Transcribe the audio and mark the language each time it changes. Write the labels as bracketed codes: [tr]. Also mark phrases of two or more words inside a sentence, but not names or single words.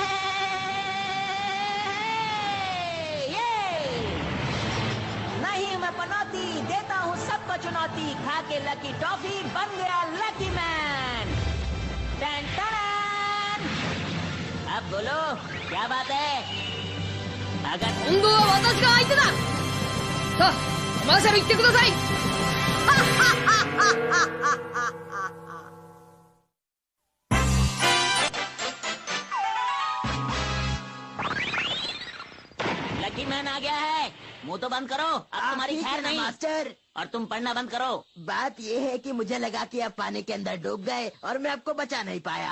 [hi] नहीं, मैं पनौती देता हूँ सबको चुनौती, खा के [en] lucky toffee [hi] बन गया [en] lucky man. [hi] टन टन। अब बोलो क्या बात है? अगर [ja] 今度は私が相手だ。さあ、マーシャル行ってください。 [en] lucky man [hi] आ गया है, मुंह तो बंद करो, अब तुम्हारी खैर नहीं। मास्टर, और तुम पढ़ना बंद करो। बात ये है कि मुझे लगा कि आप पानी के अंदर डूब गए और मैं आपको बचा नहीं पाया।